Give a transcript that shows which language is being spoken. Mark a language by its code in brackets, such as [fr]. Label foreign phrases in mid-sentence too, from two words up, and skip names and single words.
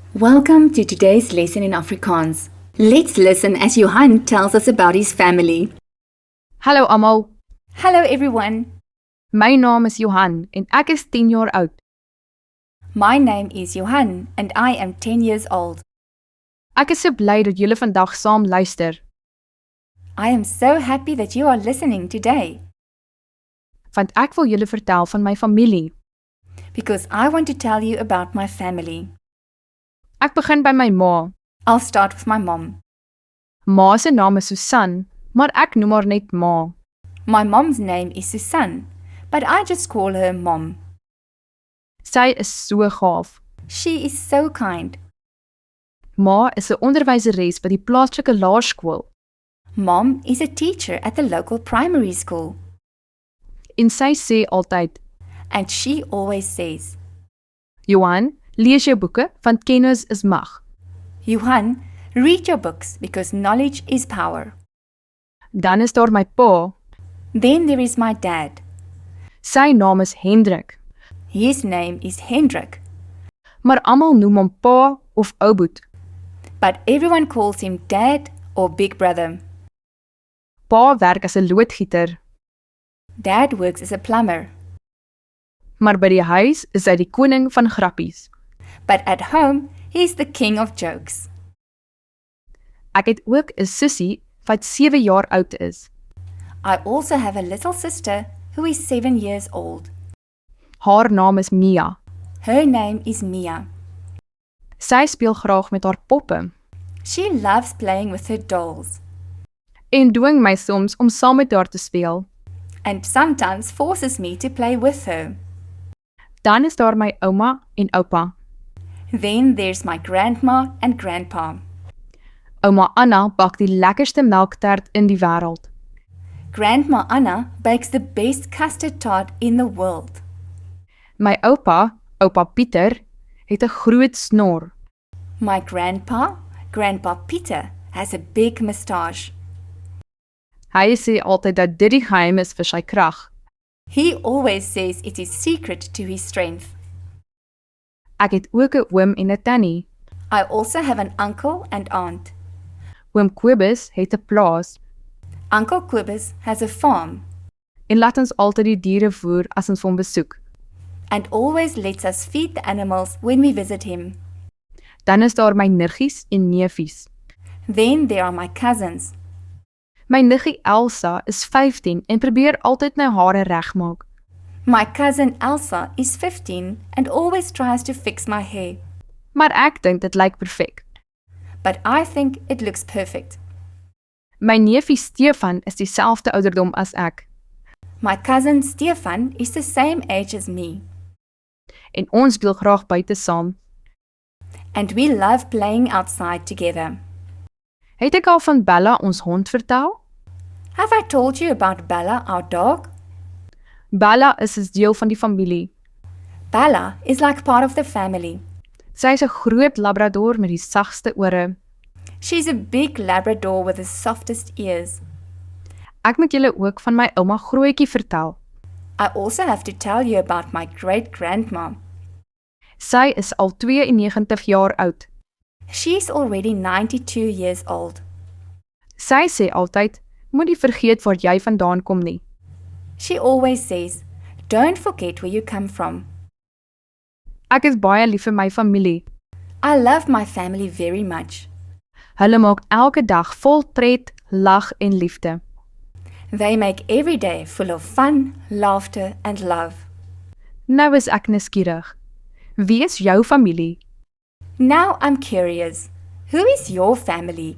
[en] Welcome to today's lesson in Afrikaans. Let's listen as Johan tells us about his family. [af] Hallo almal, [en] Hello everyone. [af] my naam is Johan en ek is 10 jaar oud. [en] My name is Johan and I am 10 years old. [af] Ek is so bly dat julle vandag saam luister, [en] I am so happy that you are listening today [af] want ek wil julle vertel van my familie. [en] because I want to tell you about my family. [af] Ek begin by my ma. [en] I'll start with my mom. [af] Ma se naam is Susan, maar ek noem haar net ma. [en] My mom's name is Susan, but I just call her Mom. [af] Sy is so gaaf. [en] She is so kind. [af] Ma is 'n onderwyseres by die plaaslike laerskool [en] Mom is a teacher at the local primary school, [af] en sy sê altyd, [en] and she always says, [af] Johan, lees jou boeke want kennis is mag. [en] Johan, read your books because knowledge is power. [af] Dan is daar my pa. [en] Then there is my dad. [af] Sy naam is Hendrik, [en] His name is Hendrik, [af] maar almal noem hom pa of ouboet. [en] but everyone calls him Dad or Big Brother. [af] Pa werk as 'n loodgieter, [en] Dad works as a plumber, [af] maar by die huis is hy die koning van grappies. [en] but at home, he's the king of jokes. [af] Ek het ook 'n sussie wat 7 jaar oud is. [en] I also have a little sister who is 7 years old. [af] Haar naam is Mia. [en] Her name is Mia. [af] Sy speel graag met haar poppe [en] She loves playing with her dolls [af] en dwing my soms om saam met haar te speel. [en] and sometimes forces me to play with her. [af] Dan is daar my ouma en oupa. [en] Then there's my grandma and grandpa. [af] Ouma Anna bak die lekkerste melktert in die wêreld. [en] Grandma Anna bakes the best custard tart in the world. [af] My oupa, oupa Pieter, het 'n groot snor. [en] My grandpa, Grandpa Peter, has a big moustache. [af] Hy sê altyd dat dit die geheim is vir sy krag. [en] He always says it is secret to his strength. [af] Ek het ook 'n oom en 'n tannie. [en] I also have an uncle and aunt. [af] Oom Kobus het 'n plaas [en] Uncle Quibus has a farm [af] en laat ons altyd die diere voer as ons hom besoek. [en] and always lets us feed the animals when we visit him. [af] Dan is daar my niggies en neefies. [en] Then there are my cousins. [af] My niggie Elsa is 15 en probeer altyd my hare regmaak. [en] My cousin Elsa is 15 and always tries to fix my hair, [af] Maar ek dink dit lyk perfek. [en] but I think it looks perfect. [af] My neefie Stefan is dieselfde ouderdom as ek [en] My cousin Stefan is the same age as me, [af] en ons speel graag buite saam. [en] and we love playing outside together. [af] Het ek al van Bella ons hond vertel? [en] Have I told you about Bella, our dog? [af] Bella is 'n deel van die familie. [en] Bella is like part of the family. [af] Sy is 'n groot labrador met die sagste ore. [en] She's a big Labrador with the softest ears. [af] Ek moet julle ook van my ouma Grootjie vertel. [en] I also have to tell you about my great-grandma. [af] Sy is al 92 jaar oud. [en] She's already 92 years old. [af] Sy sê altyd, moenie vergeet waar jy vandaan kom nie. [en] She always says, "Don't forget where you come from." [af] Ek is baie lief vir my familie. [en] I love my family very much. [af] Hulle maak elke dag vol pret, lag en liefde. [en] They make every day full of fun, laughter, and love. [af] Nou is ek nuuskierig. Wie is jou familie? [en] Now I'm curious. Who is your family?